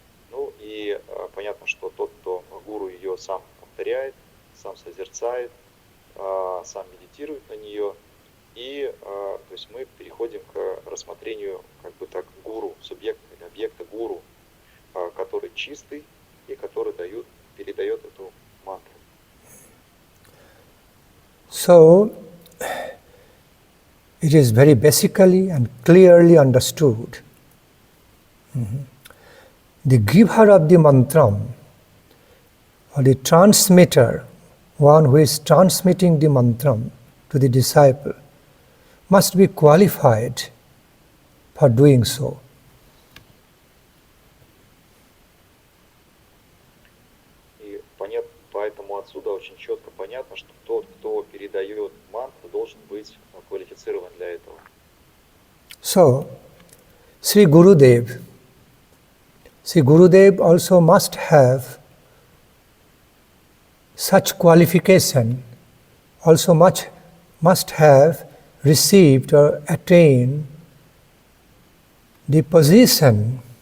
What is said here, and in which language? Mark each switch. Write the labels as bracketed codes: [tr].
[ru] Ну и понятно, что тот, кто гуру ее сам повторяет, сам созерцает, сам медитирует на нее. И то есть мы переходим к рассмотрению гуру, субъекта или объекта гуру, который чистый и который передает эту мантру. [en] So, it is very basically and clearly understood the giver of the mantra, or the transmitter, one who is transmitting the mantra to the disciple, must be qualified for doing so. [ru] И поэтому отсюда очень четко понятно, что тот, кто передает мантру, должен быть квалифицирован для этого. [en] So, Sri Gurudev also must have such qualification, also must have received or attained the position,